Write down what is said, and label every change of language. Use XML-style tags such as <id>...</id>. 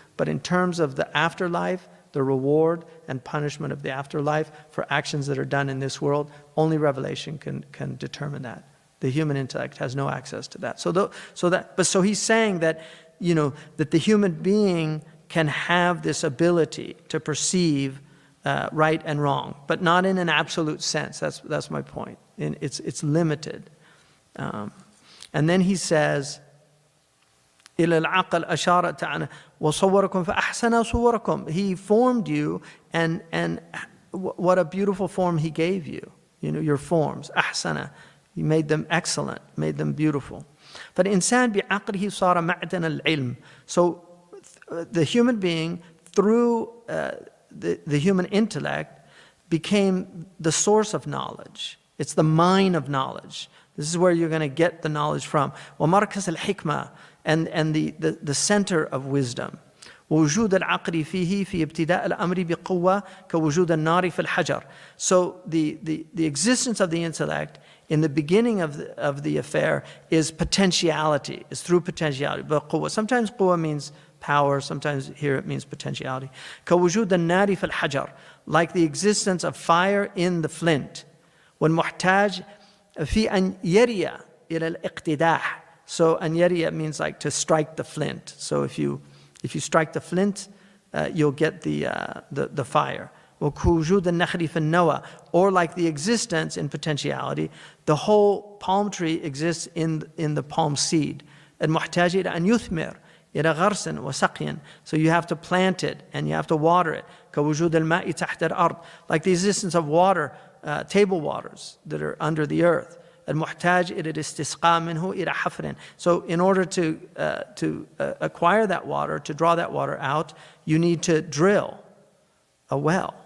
<en>But in terms of the afterlife, the reward and punishment of the afterlife for actions that are done in this world, only revelation can determine that. The human intellect has no access to that. So he's saying that, that the human being can have this ability to perceive right and wrong, but not in an absolute sense. That's my point. It's limited. And then he says,</en> <ar>إلى العقل أشار تعالى وصوركم فأحسن صوركم.</ar> <en>He formed you, and what a beautiful form he gave you. Your forms, أحسن. He made them excellent, made them beautiful.</en> <ar>فالإنسان بعقله صار معدن العلم.</ar> <en>So the human being, through the human intellect, became the source of knowledge. It's the mine of knowledge. This is where you're going to get the knowledge from.</en> <ar>وَمَرْكَزَ الْحِكْمَةِ</ar> <en>and the center of wisdom.</en> <ar>ووجود العقل فيه في ابتداء الأمر بقوة كوجود النار في الحجر.</ar> <en>So the existence of the intellect in the beginning of the affair is potentiality, is through potentiality.</en> <ar>بقوة.</ar> <en>Sometimes قوة means power, sometimes here it means potentiality.</en> <ar>كوجود النار في الحجر,</ar> <en>like the existence of fire in the flint.</en> <ar>والمحتاج في أن يري إلى الاقتداح.</ar> <en>So</en> <ar>أن يري</ar> <en>means like to strike the flint. So if you strike the flint, you'll get the fire.</en> <ar>وكوجود النخل في النوى,</ar> <en>or like the existence in potentiality, the whole palm tree exists in the palm seed.</en> <ar>المحتاج إلى أن يثمر إلى غرس وسقي.</ar> <en>So you have to plant it and you have to water it.</en> <ar>كوجود الماء تحت الأرض,</ar> <en>like the existence of water, table waters that are under the earth.</en> <ar>المحتاج إلى الاستسقاء منه إلى حفر.</ar> <en>So in order to acquire that water, to draw that water out, you need to drill a well.</en>